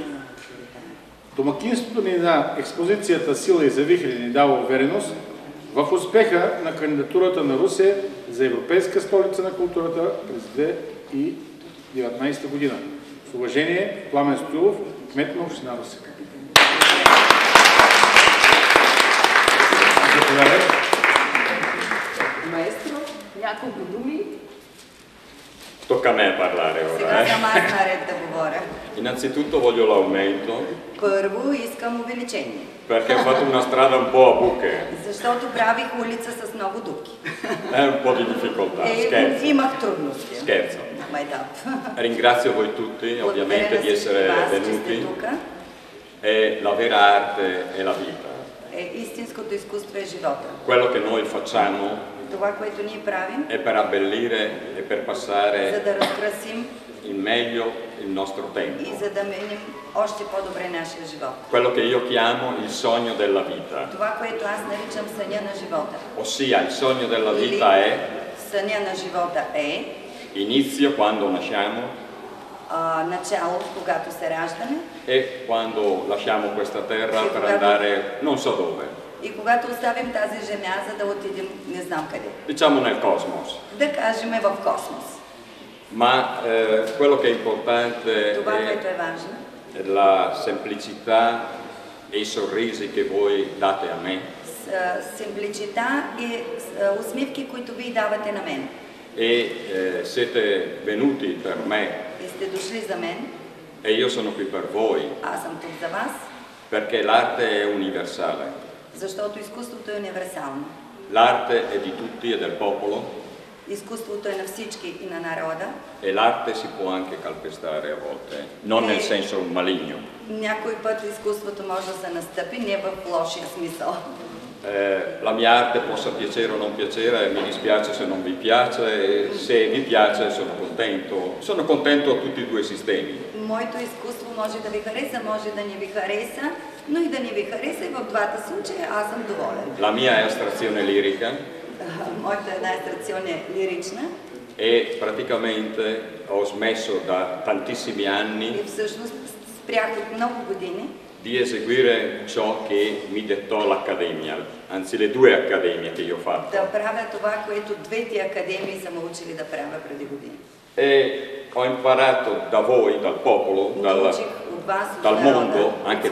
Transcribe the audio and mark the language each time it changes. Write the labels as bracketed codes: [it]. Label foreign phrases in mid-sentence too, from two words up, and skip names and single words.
[bg] Домакинството ни на експозицията "Сила и завихрене" ни дава увереност в успеха на кандидатурата на Русе за Европейска столица на културата през 2019 година. С уважение, Пламен Стоилов, кмет на община Русе. Маестро, няколко думи. [it] Tocca a me parlare [bg] Сега [it] ora. [bg] съм аз наред да говоря. [it] Innanzitutto voglio l'aumento [bg] Първо искам увеличение, [it] perché ho fatto una strada un po' a buche, [bg] защото правих улица с много дупки. [it] un po' di difficoltà, scherzo, [bg] Имах трудности. [it] scherzo. [bg] Майтап. [it] Ringrazio voi tutti ovviamente di essere venuti, [bg] тук. [it] e la vera arte è la vita. [bg] Истинското изкуство е живота. [it] Quello che noi facciamo [bg] Това, което ние правим, [it] è per abbellire e per [bg] за [it] passare [bg] да разкрасим [it] in meglio il nostro tempo. [bg] и за да меним още по-добре нашия живот. [it] Quello che io chiamo il sogno della vita. [bg] Това, което аз наричам съня на живота. [it] Ossia, il sogno della vita è [bg] Съня на живота е [it] inizio quando nasciamo [bg] начало, когато се раждаме, [it] e quando lasciamo questa terra per andare non so dove. [bg] и когато оставим тази земя, за да отидем не знам къде. [it] Diciamo nel cosmos. [bg] Да кажем в космос. [it] Ma quello che è importante [bg] Това, което е важно, [it] è la semplicità e i sorrisi che voi date a me. [bg] Симпличита и усмивки, които ви давате на мен. [it] E siete venuti per me [bg] И сте дошли за мен, [it] e io sono qui per voi [bg] аз съм тук за вас, [it] perché l'arte è universale. [bg] защото изкуството е универсално. [it] L'arte è di tutti e del popolo [bg] Изкуството е на всички и на народа. [it] e l'arte si può anche calpestare a volte, non nel senso maligno. [bg] Някой път изкуството може да се настъпи, не в лошия смисъл. [it] La mia arte possa piacere o non piacere, mi dispiace se non vi piace, e se vi piace sono contento a tutti e due i sistemi. [bg] Моето изкуство може да ви хареса, може да не ви хареса, но и да не ви хареса и в двата случая аз съм доволен. [it] La mia è astrazione lirica [bg] Моята една естрационна е лирична [it] e praticamente ho smesso da tantissimi anni [bg] и всъщност спрях от много години [it] di eseguire ciò che mi dettò l'accademia, anzi le due accademie che io ho fatto. [bg] да правя това, което двете академии са ме учили да правя преди години. [it] E ho imparato da voi, dal popolo, [bg] Научих от вас, от [it] dal [bg] народа, [it] mondo, [bg] от [it] anche dagli